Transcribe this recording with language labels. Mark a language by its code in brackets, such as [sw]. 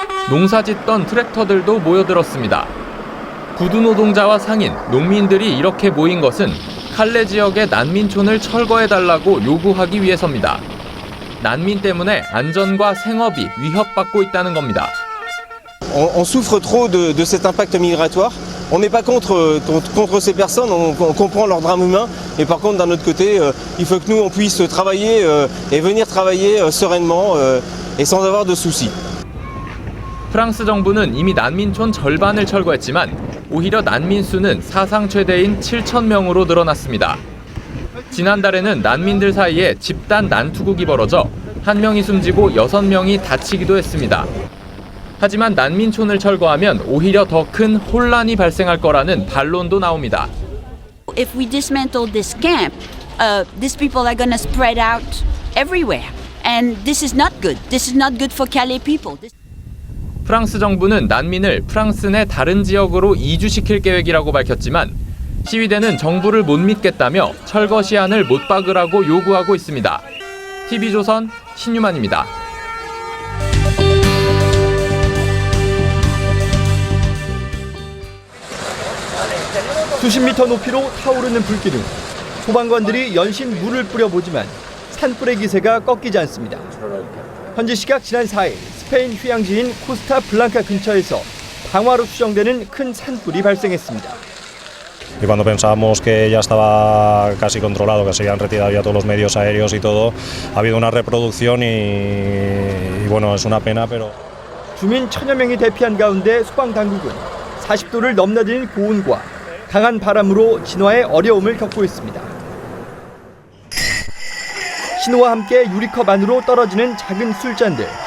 [ko] 농사짓던 트랙터들도 모여들었습니다. 구두 노동자와 상인, 농민들이 이렇게 모인 것은 칼레 지역의 난민촌을 철거해달라고 요구하기 위해서입니다. 난민 때문에 안전과 생업이 위협받고 있다는 겁니다. [fr] On souffre trop de cet impact migratoire. On n'est pas contre ces personnes, on comprend leur drame humain, Mais par contre, d'un autre côté, il faut que nous, on puisse travailler et venir travailler sereinement et sans avoir de soucis. [ko] 프랑스 정부는 이미 난민촌 절반을 철거했지만 오히려 난민 수는 사상 최대인 7,000명으로 늘어났습니다. 지난달에는 난민들 사이에 집단 난투극이 벌어져 1명이 숨지고 6명이 다치기도 했습니다. 하지만 난민촌을 철거하면 오히려 더 큰 혼란이 발생할 거라는 반론도 나옵니다. [en] If we dismantle this camp, these people are going to spread out everywhere. And this is not good. This is not good for Calais people. [ko] 프랑스 정부는 난민을 프랑스 내 다른 지역으로 이주시킬 계획이라고 밝혔지만 시위대는 정부를 못 믿겠다며 철거 시한을 못 박으라고 요구하고 있습니다. TV조선 신유만입니다. 수십 미터 높이로 타오르는 불기둥. 소방관들이 연신 물을 뿌려보지만 산불의 기세가 꺾이지 않습니다. 현지 시각 지난 4일 스페인 휴양지인 코스타 블랑카 근처에서 방화로 추정되는 큰 산불이 발생했습니다. [es] Y cuando pensábamos que ya estaba casi controlado, que se habían retirado ya todos los medios aéreos y todo, ha habido una reproducción y bueno, es una pena, pero... [ko] 주민 1,000여 명이 대피한 가운데 소방 당국은 40도를 넘나드는 고온과 강한 바람으로 진화에 어려움을 겪고 있습니다. 신호와 함께 유리컵 안으로 떨어지는 작은 술잔들.